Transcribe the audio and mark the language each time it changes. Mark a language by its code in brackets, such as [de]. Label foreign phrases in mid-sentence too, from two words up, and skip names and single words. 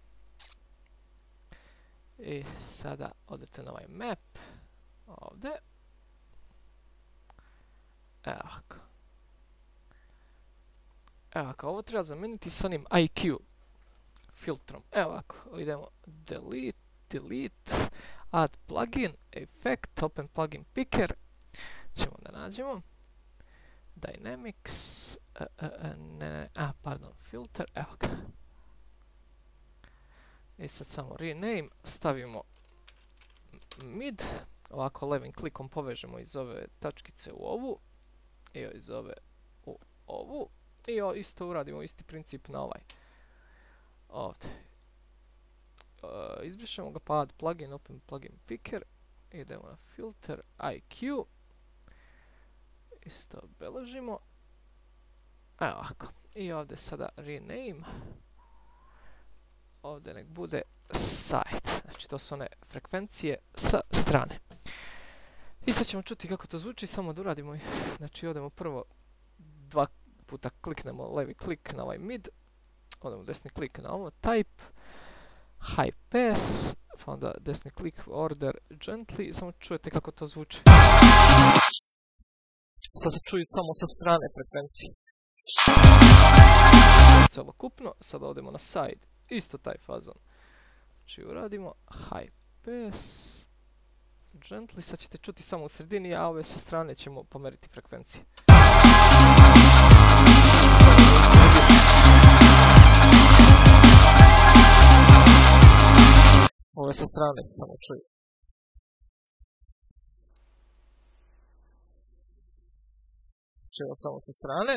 [sr] I sada odete na ovaj map, ovdje. Evo ovako. Evo ovako, ovo treba zamijeniti s onim IQ filtrom. Evo ovako, idemo [en] delete, add plugin, effect, open plugin picker. [sr] Ćemo da nađemo. [en] Dynamics, filter, [sr] evo ga. I sad samo rename, stavimo mid, ovako levim klikom povežemo iz ove tačkice u ovu, i iz ove u ovu, i isto uradimo isti princip na ovaj. Ovdje. Izbrišemo ga pa [en] add plugin, open plugin picker, [sr] idemo na filter, IQ, isto obeležimo. Evo ovako. I ovdje sada rename. Ovdje nek bude side. Znači to su one frekvencije sa strane. I sad ćemo čuti kako to zvuči. Samo da uradimo. Znači odemo prvo dva puta kliknemo levi klik na ovaj mid. Odemo desni klik na ovo type. [en] High pass. [sr] Pa onda desni klik [en] order gently. [sr] Samo čujete kako to zvuči. Sad se čuju samo sa strane frekvencije. celokupno. Sad odemo na side, isto taj fazon. Znači uradimo [en] high pass, gently, [sr] sad ćete čuti samo u sredini, a ove sa strane ćemo pomeriti frekvencije. Ove sa strane se samo čuju. Čujemo samo sa strane.